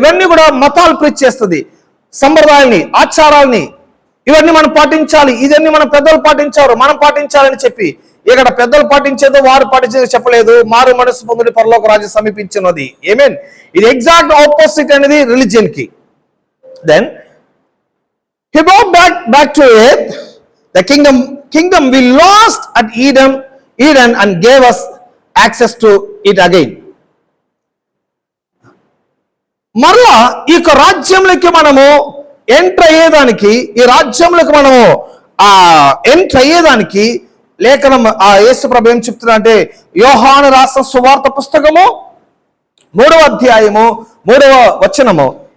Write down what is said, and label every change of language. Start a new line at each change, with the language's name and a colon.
Telugu: ఇవన్నీ కూడా మతాలు ప్రీచ్ చేస్తుంది. సంప్రదాయాల్ని, ఆచారాల్ని, ఇవన్నీ మనం పాటించాలి, ఇవన్నీ మన పెద్దలు పాటించారు, మనం పాటించాలని చెప్పి, ఇక్కడ పెద్దలు పాటించేదో వారు పాటించేదో చెప్పలేదు. మారు మనసు పొందుడి, పరలోక రాజ్యం సమీపించినది. ఏమేన్, ఇది ఎగ్జాక్ట్ ఆపోజిట్ అనేది రిలీజియన్ కి.
English: Then he brought back to earth the kingdom we lost at Eden and gave us access to it again.
Telugu: మరలా ఈ రాజ్యంలోకి మనము ఎంటర్ అయ్యేదానికి, ఈ రాజ్యంలోకి మనము ఎంటర్ అయ్యేదానికి లేఖనం యేసు ప్రభు ఏం చెప్తున్నా అంటే, యోహాను రాసిన సువార్త పుస్తకము 3వ అధ్యాయము 3వ వచనము.